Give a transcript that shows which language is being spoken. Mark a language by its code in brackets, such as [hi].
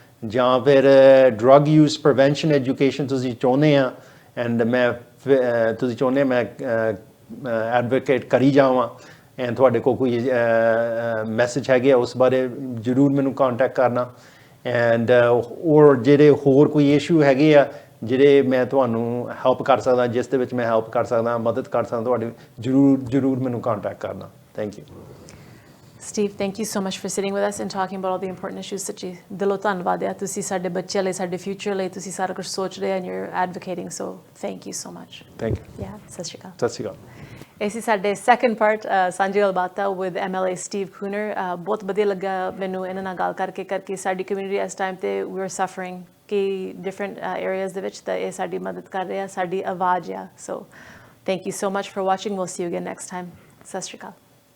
[pa] ਜਾਂ ਫਿਰ drug use prevention education ਤੁਸੀਂ ਚਾਹੁੰਦੇ ਆ, ਐਂਡ ਤੁਸੀਂ ਚਾਹੁੰਦੇ ਮੈਂ ਐਡਵੋਕੇਟ ਕਰੀ ਜਾਵਾਂ, ਐਂਡ ਤੁਹਾਡੇ ਕੋਲ ਕੋਈ ਮੈਸੇਜ ਹੈਗੇ ਆ ਉਸ ਬਾਰੇ, ਜ਼ਰੂਰ ਮੈਨੂੰ ਕੰਟੈਕਟ ਕਰਨਾ. ਐਂਡ ਔਰ ਜਿਹੜੇ ਹੋਰ ਕੋਈ ਇਸ਼ੂ ਹੈਗੇ ਆ ਜਿਹੜੇ ਮੈਂ ਤੁਹਾਨੂੰ ਹੈਲਪ ਕਰ ਸਕਦਾ, ਜਿਸ ਦੇ ਵਿੱਚ ਮੈਂ ਹੈਲਪ ਕਰ ਸਕਦਾ, ਮਦਦ ਕਰ ਸਕਦਾ ਤੁਹਾਡੀ, ਜ਼ਰੂਰ ਮੈਨੂੰ ਕੰਟੈਕਟ ਕਰਨਾ. [en] Thank you. Steve, thank you so much for sitting with us and talking about all the important issues. [pa] ਸੱਚੀ ਦਿਲੋਂ ਧੰਨਵਾਦ ਹੈ. ਤੁਸੀਂ ਸਾਡੇ ਬੱਚਿਆਂ ਲਈ, ਸਾਡੇ ਫਿਊਚਰ ਲਈ ਤੁਸੀਂ ਸਾਰਾ ਕੁਝ ਸੋਚ ਰਹੇ [en] and you're advocating, so thank you so much. Thank you. [pa] Yeah, ਸਤਿ ਸ਼੍ਰੀ ਅਕਾਲ. ਸਤਿ ਸ਼੍ਰੀ ਅਕਾਲ. ਇਹ ਸੀ ਸਾਡੇ ਸੈਕੰਡ ਪਾਰਟ ਸਾਂਝੀ ਗੱਲਬਾਤਾਂ with MLA Steve Kooner. ਬਹੁਤ ਵਧੀਆ ਲੱਗਾ ਮੈਨੂੰ ਇਹਨਾਂ ਨਾਲ ਗੱਲ ਕਰਕੇ ਸਾਡੀ ਕਮਿਊਨਿਟੀ ਇਸ ਟਾਈਮ ਤੇ [en] we are suffering [pa] ਕਿ ਡਿਫਰੈਂਟ ਏਰੀਆਜ਼ ਦੇ ਵਿੱਚ, ਤਾਂ ਇਹ ਸਾਡੀ ਮਦਦ ਕਰ ਰਿਹਾ, ਸਾਡੀ ਆਵਾਜ਼ ਆ. [en] So thank you so much for watching. We'll see you again next time. [pa] ਸਤਿ ਸ਼੍ਰੀ ਅਕਾਲ.